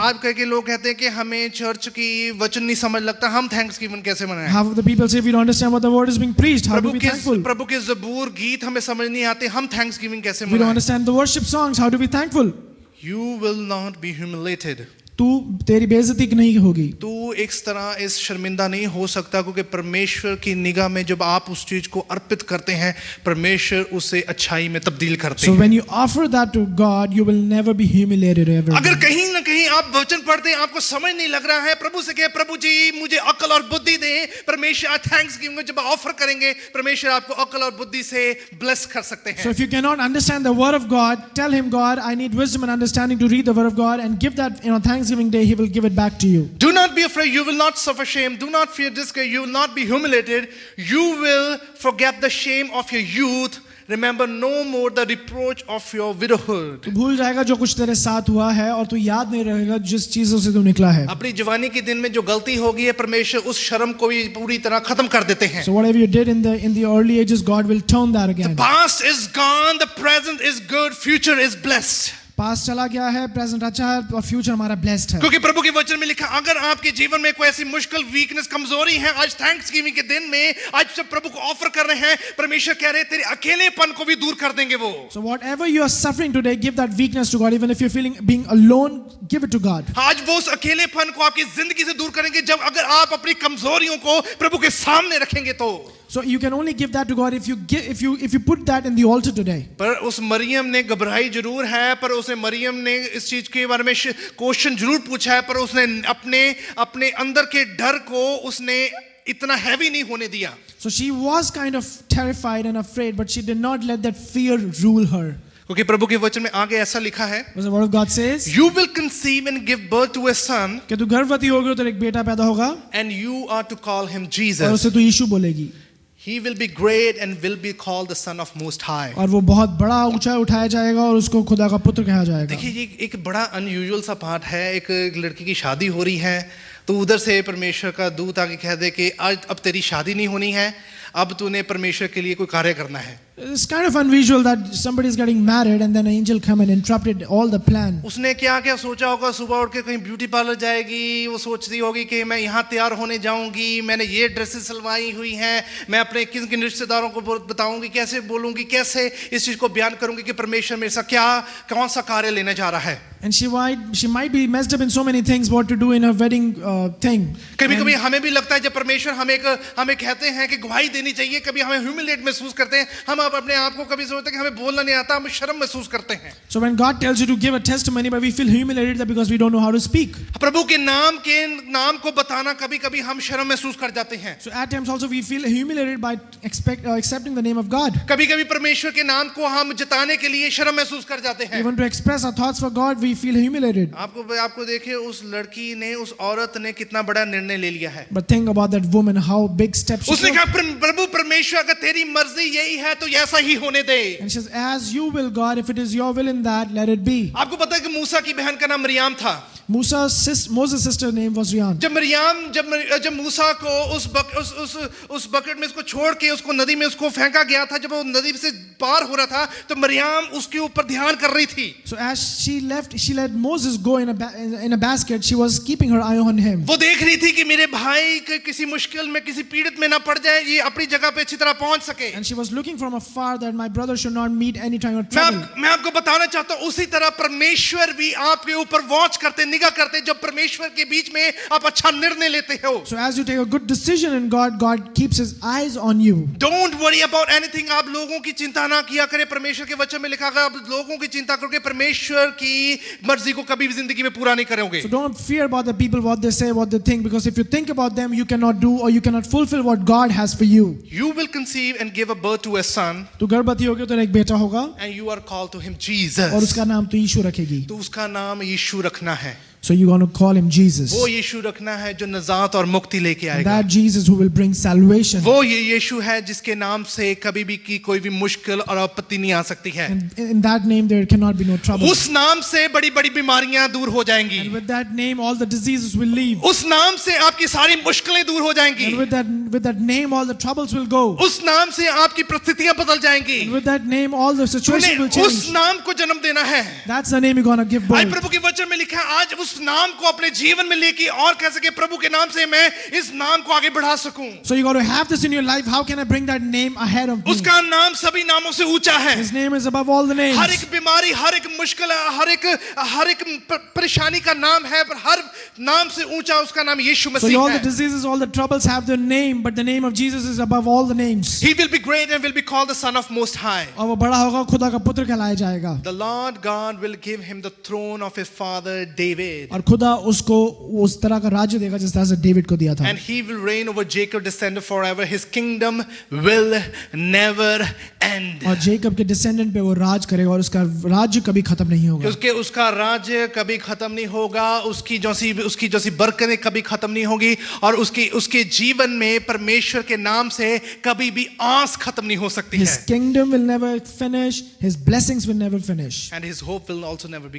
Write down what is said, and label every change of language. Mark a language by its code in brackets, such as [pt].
[hi] आज कह के लोग कहते हैं कि हमें चर्च की वचन नहीं समझ लगता, हम थैंक्स गिविंग कैसे मनाएं। [en] Half of the people say we don't understand what the word is being preached. How do we be thankful? [hi] प्रभु के ज़बूर गीत हमें समझ नहीं आते, हम थैंक्स गिविंग कैसे [en] We don't [hi] मनाएं। [en] understand the worship songs. How do we be thankful? You will not be humiliated। [hi] तू तेरी बेइज्जती नहीं होगी. तू एक तरह इस शर्मिंदा नहीं हो सकता, क्योंकि परमेश्वर की निगाह में जब आप उस चीज को अर्पित करते हैं परमेश्वर उसे अच्छाई में तब्दील करते [en] So [hi] हैं। [en] when you offer that to God, you will never be humiliated ever. [hi] अगर कहीं ना कहीं आप वचन पढ़ते हैं आपको समझ नहीं लग रहा है, प्रभु से कहे प्रभु जी मुझे अक्ल और बुद्धि दें। परमेश्वर थैंक्स गिविंग जब ऑफर करेंगे परमेश्वर आपको अक्ल और बुद्धि से ब्लेस कर सकते [en] So [hi] हैं। [en] if you cannot understand the word of God, tell Him, God, I need wisdom and understanding to read the word of God, and give that Thanksgiving day. He will give it back to you. Do not be afraid, you will not suffer shame. Do not fear disgrace, you will not be humiliated. You will forget the shame of your youth. Remember no more the reproach of your widowhood. [hi] तू भूल जाएगा जो कुछ तेरे साथ हुआ है और तू याद नहीं रहेगा जिस चीजों से तू निकला है. अपनी जवानी के दिन में जो गलती होगी है परमेश्वर उस शर्म को भी पूरी तरह खत्म कर देते हैं। [en] So whatever you did in the early ages, God will turn that again. Past is gone, the present is good, future is blessed. [hi] Past चला गया है, प्रेजेंट अच्छा है और फ्यूचर हमारा ब्लेस्ड है. क्योंकि प्रभु के वचन में लिखा अगर आपके जीवन में कोई ऐसी मुश्किल वीकनेस कमजोरी है, आज थैंक्सगिविंग के दिन में आज जब प्रभु को ऑफर कर रहे हैं परमेश्वर कह रहे हैं तेरे अकेलेपन को भी दूर कर देंगे वो. [en] So whatever you are suffering today, give that weakness to God. Even if you're feeling being alone, give it to God. [hi] आज वो उस अकेलेपन को आपकी जिंदगी से दूर करेंगे जब अगर आप अपनी कमजोरियों को प्रभु के सामने रखेंगे तो. [en] So you can only give that to God if you put that in the altar today. [hi] पर उस मरियम ने घबराई जरूर है, पर उसने मरियम ने इस चीज के बारे में क्वेश्चन जरूर पूछा है, पर उसने अपने अंदर के डर को उसने इतना हैवी नहीं होने दिया. [en] So she was kind of terrified and afraid, but she did not let that fear rule her. [hi] क्योंकि प्रभु के वचन में आगे ऐसा लिखा है, [en] Because the word of God says, You will conceive and give birth to a son, [hi] कि तू गर्भवती होगी और तेरा एक बेटा पैदा होगा [en] and you are to call him [hi] और [en] Jesus. [hi] उसे तू यीशु बोलेगी [en] He will be great and will be called the Son of Most High. [hi] और वो बहुत बड़ा ऊंचा उठाया जाएगा और उसको खुदा का पुत्र कहा जाएगा. देखिए ये एक बड़ा अनयूजुअल सा पार्ट है. एक लड़की की शादी हो रही है तो उधर से परमेश्वर का दूत आके कह दे कि आज अब तेरी शादी नहीं होनी है, अब तूने परमेश्वर के लिए कोई कार्य करना है। [en] It's kind of unusual that somebody is getting married and then an angel come and interrupted all the plan. [hi] उसने क्या क्या सोचा होगा, सुबह उठ के कहीं ब्यूटी पार्लर जाएगी, वो सोचती होगी कि मैं यहाँ तैयार होने जाऊंगी, मैंने ये ड्रेसेस सिलवाई हुई हैं, मैं अपने किन किन रिश्तेदारों को बताऊंगी, कैसे बोलूंगी, कैसे इस चीज को बयान करूंगी कि परमेश्वर मेरे साथ क्या कौन सा कार्य लेने जा रहा है। [en] And she might be messed up in so many things what to do in her wedding thing. [hi] कभी कभी हमें भी लगता है जब परमेश्वर हमें कहते हैं कि गवाही देनी चाहिए, कभी हमें ह्यूमिलेट महसूस करते हैं, हम अपने आप को कभी सोचते हैं कि हमें बोलना नहीं आता, हम शर्म महसूस करते हैं। [en] So when God tells you to give a testimony, but we feel humiliated that because we don't know how to speak. [hi] प्रभु के नाम को बताना कभी कभी हम शर्म महसूस कर जाते हैं। [en] So at times also we feel humiliated by accepting the name of God. [hi] कभी कभी परमेश्वर के नाम को हम जताने के लिए शर्म महसूस कर जाते हैं। [en] Even to express our thoughts for God, we feel humiliated. [hi] आपको देखिए उस लड़की ने, उस औरत ने कितना बड़ा निर्णय ले लिया है। [en] But think about that woman, how big steps she [hi] उसने [en] took. [hi] कहा प्रभु परमेश्वर अगर तेरी मर्जी यही है तो ऐसा ही होने दे। [en] And she says, as you will, God, if it is your will in that, let it be. [hi] आपको पता है कि मूसा की बहन का नाम मरियम था। [en] Moses' sister name was Rhian. [hi] जब मूसा को उस बकेट में उसको छोड़ के उसको नदी में उसको फेंका गया था, जब वो नदी से पार हो रहा था तो मरियम उसके ऊपर ध्यान कर रही थी। [en] So as she let Moses go in a basket, she was keeping her eye on him. [hi] वो देख रही थी कि मेरे भाई किसी मुश्किल में, किसी पीड़ित में ना पड़ जाए, ये अपनी जगह पे अच्छी तरह पहुंच सके। [en] And she was looking from afar that my brother should not meet any kind of trouble. [hi] मैं आपको बताना चाहता हूँ उसी तरह परमेश्वर भी आपके ऊपर वॉच करते, निगाह करते, जब परमेश्वर के बीच में आप अच्छा निर्णय लेते हो। [en] So as you take a good decision in God, God keeps His eyes on you. Don't worry about anything. [hi] आप लोगों की चिंता ना किया करें। परमेश्वर के वचन में लिखा है आप लोगों की चिंता करोगे, परमेश्वर की मर्जी को कभी भी जिंदगी में पूरा नहीं करोगे। [en] So don't fear about the people, what they say, what they think, because if you think about them, you cannot do or you cannot fulfill what God has for you. You will conceive and give a birth to a son. [hi] तू गर्भवती होगी तो एक बेटा होगा [en] And you are called to him Jesus. [hi] और उसका नाम तो यीशु रखेगी। तो उसका नाम यीशु रखना है। [en] So you're going to call him Jesus. [hi] वो यीशु रखना है जो नजात और मुक्ति लेके आएगा। [en] That Jesus who will bring salvation. [hi] वो ये यीशु है जिसके नाम से कभी भी की कोई भी मुश्किल और आपत्ति नहीं आ सकती है। [en] And in that name there cannot be no trouble. [hi] उस नाम से बड़ी-बड़ी बीमारियां दूर हो जाएंगी। [en] And with that name all the diseases will leave. [hi] उस नाम से आपकी सारी मुश्किलें दूर हो जाएंगी। [en] And with that name all the troubles will go. [hi] उस नाम से आपकी परिस्थितियां बदल जाएंगी। [en] And with that name all the situations will change. [hi] उस नाम को जन्म देना है। [en] That's the name you're going to give birth. [hi] आज प्रभु के वचन में लिखा है आज उस नाम को अपने जीवन में लेके और कह सके प्रभु के नाम से मैं इस नाम को आगे बढ़ा सकूं। [en] So you got to have this in your life. How can I bring that name ahead of me? [hi] उसका नाम सभी नामों से ऊंचा है। [en] His name is above all the names. [hi] हर एक बीमारी, हर एक मुश्किल, हर एक परेशानी का नाम है, पर हर नाम से ऊंचा उसका नाम यीशु मसीह [en] So all the [hi] है। [en] diseases, all the troubles have their name, but the name of Jesus is above all the names. He will be great and will be called the Son of Most High. [hi] और वो बड़ा होगा, खुदा का पुत्र कहलाया जाएगा। [en] The Lord God will give him the throne of his father David. [hi] और खुदा उसको उस तरह का राज्य देगा जिस तरह से डेविड को दिया था। [en] And he will reign over Jacob descendant forever. His kingdom will never end. [hi] और जेकब के डिसेंडेंट पे वो राज करेगा और उसका राज्य कभी खत्म नहीं होगा। उसका राज्य कभी खत्म नहीं होगा, उसकी जैसी बरकतें कभी खत्म नहीं होगी और उसके जीवन में परमेश्वर के नाम से कभी भी आस खत्म नहीं हो सकती है। [en] His kingdom will never finish, his blessings will never finish. And his hope will also never be